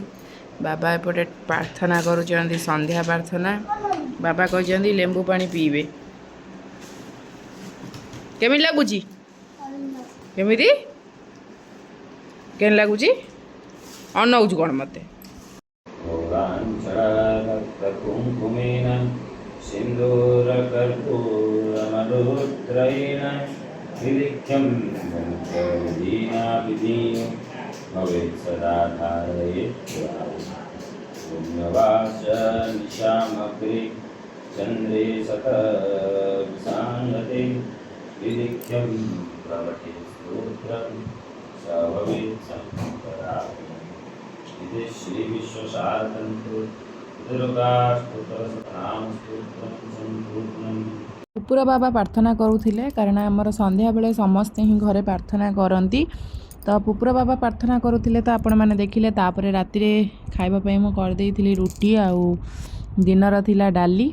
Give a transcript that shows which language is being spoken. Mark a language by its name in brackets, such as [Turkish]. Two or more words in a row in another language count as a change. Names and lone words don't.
[Odia] ବାବା ଏପଟେ ପ୍ରାର୍ଥନା କରୁଛନ୍ତି, ସନ୍ଧ୍ୟା ପ୍ରାର୍ଥନା। ବାବା କହିଛନ୍ତି ଲେମ୍ବୁ ପାଣି ପିଇବେ। କେମିତି ଲାଗୁଛି? କେମିତି ଲାଗୁଛି? ଅନଉଛୁ କ'ଣ ମୋତେ? [Sanskrit] सिन्दूरकर्पूरमरुद्रयेण विलिख्यं भवेत् सदा धारयेत् पुण्यवास निशामग्रे चन्द्रे सतविसाङ्गते विलिख्यं प्रवटे स्तोत्रं स भवेत् शङ्कराय। इति श्रीविश्वशारदन्त्रो [Odia] କୁକୁର ବାବା ପ୍ରାର୍ଥନା କରୁଥିଲେ, କାରଣ ଆମର ସନ୍ଧ୍ୟାବେଳେ ସମସ୍ତେ ହିଁ ଘରେ ପ୍ରାର୍ଥନା କରନ୍ତି। ତ ପୁପୁର ବାବା ପ୍ରାର୍ଥନା କରୁଥିଲେ ତ ଆପଣମାନେ ଦେଖିଲେ। ତାପରେ ରାତିରେ ଖାଇବା ପାଇଁ ମୁଁ କରିଦେଇଥିଲି ରୁଟି ଆଉ ଦିନର ଥିଲା ଡାଲି।